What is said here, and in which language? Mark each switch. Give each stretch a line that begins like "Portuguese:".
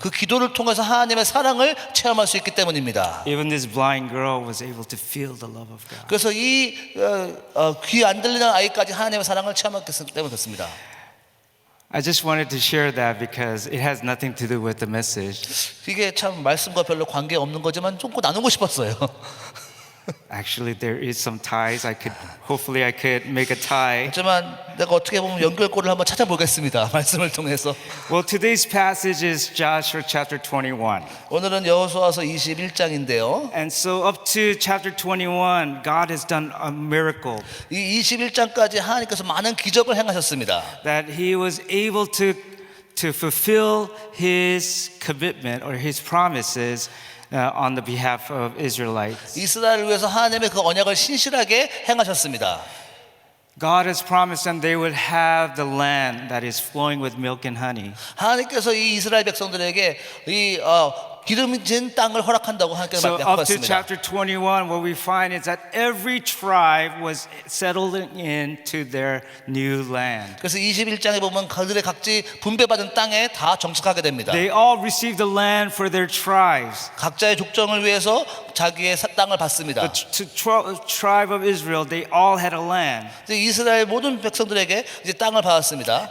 Korean: 그 기도를 통해서 하나님의 사랑을 체험할 수 있기 때문입니다.
English: Even this blind girl was able to feel the love of God.
Korean: 그래서 이 귀 안 들리는 아이까지 하나님의 사랑을 체험했기 때문에 그렇습니다.
English: I just wanted to share that because it has nothing to do with the message.
Korean: 이게 참 말씀과 별로 관계 없는 거지만 좀 나누고 싶었어요.
English: Actually, there is some ties. Hopefully I could make a tie.
Korean: 하지만 내가 어떻게 보면 연결고리를 한번 찾아보겠습니다. 말씀을 통해서.
English: Well, today's passage is Joshua chapter 21.
Korean: 오늘은 여호수아서 21장인데요.
English: And so up to chapter 21, God has done a miracle
Korean: 이 21장까지 하나님께서 많은 기적을 행하셨습니다.
English: that he was able to fulfill his commitment or his promises on the behalf of Israelites.
Korean: 이스라엘을 위해서 하나님의 그 언약을 신실하게 행하셨습니다.
English: God has promised them they would have the land that is flowing with milk and honey.
Korean: 하나님께서 이 이스라엘 백성들에게 이 기름진 땅을 허락한다고 하나님께서
English: So up to
Korean: 약속했습니다.
English: chapter 21, what we find is that every tribe was settling into their new land.
Korean: 그래서 21장에 보면 그들의 각지 분배받은 땅에 다 정착하게 됩니다.
English: They all received the land for their tribes.
Korean: 각자의 족정을 위해서 자기의 땅을 받습니다.
English: Tribe of Israel, they all had a land,
Korean: 이제 이스라엘 모든 백성들에게 이제 땅을 받았습니다.